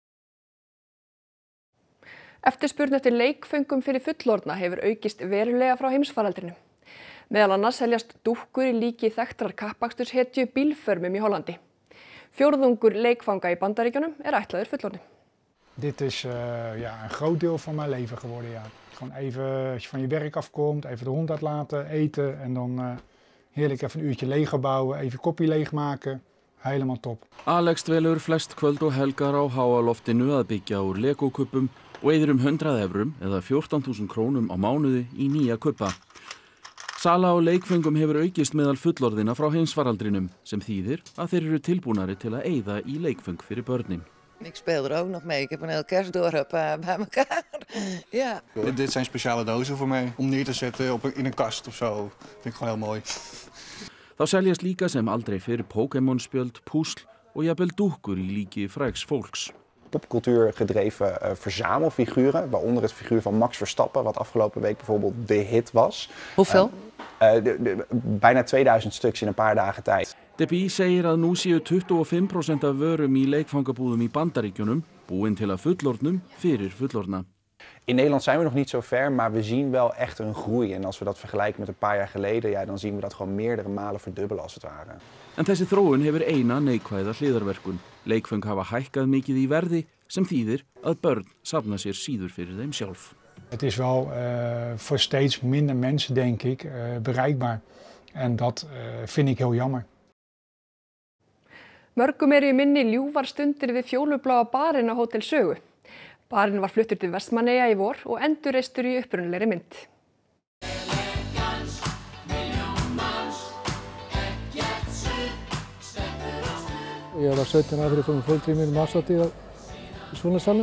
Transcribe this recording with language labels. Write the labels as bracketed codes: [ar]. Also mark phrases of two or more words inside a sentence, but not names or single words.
[is] Eftirspurn eftir leikföngum fyrir fullorðna hefur aukist verulega frá heimsfaraldrinum. Meðal annars seljast dúkkur í líki þekktrar kappaksturshetju bílförmum í Hollandi. Fjórðungur leikfanga í Bandaríkjunum ætlaður fullorðnum. [nl] Dit is een groot deel van mijn leven geworden, ja. Gewoon even, als je van je werk afkomt, even de hond uitlaten, eten en dan heerlijk even een uurtje Lego bouwen, even koppie leegmaken. Helemaal top. [is] Alex dvelur flest kvöld og helgar á háaloftinu að byggja úr Lego-kuppum og eyðir 100 evrum eða 14.000 krónum á mánuði í nýja kuppa. Sala á leikföngum hefur aukist meðal fullorðina frá heimsfaraldrinum sem þýðir að þeir eru tilbúnari til að eyða í leikföng fyrir börnin. [nl] Ik speel ook nog mee. Ik heb een heel kerstdorp bij elkaar. Ja. Dit zijn speciale dozen voor mij om neer te zetten in een kast of zo. Vind ik gewoon heel mooi. [is] Þá seljast líka sem aldrei fyrir Pokémon-spjöld, púsl og jafnvel dúkkur í líki frægs fólks. [nl] Popcultuur gedreven verzamelfiguren, waaronder het figuur van Max Verstappen, wat afgelopen week bijvoorbeeld de hit was. Hoeveel? Bijna 2000 stuks in een paar dagen tijd. [is] Debbie segir að nú séu 25% af vörum í leikfangabúðum í Bandaríkjunum búin til að fullorðnum fyrir fullorðna. [nl] In Nederland zijn we nog niet zo ver, maar we zien wel echt een groei. En als we dat vergelijken met een paar jaar geleden, ja, dan zien we dat gewoon meerdere malen verdubbelen als het ware. [is] En þessi þróun hefur eina neikvæða hliðarverkun. Leikföng hafa hækkað mikið í verði sem þýðir að börn safna sér síður fyrir þeim sjálf. [nl] Het is wel voor steeds minder mensen, denk ik, bereikbaar. En dat vind ik heel jammer. [is] Mörgum í minni ljúfar stundir við fjólubláa barinn á Hótel Sögu. Barinn var fluttur til Vestmannaeyja í vor og endurreistur í upprunalegri mynd. Ég var 17 ára fyrir að koma í fólkdrýmið árshátíð Súlandssalnum.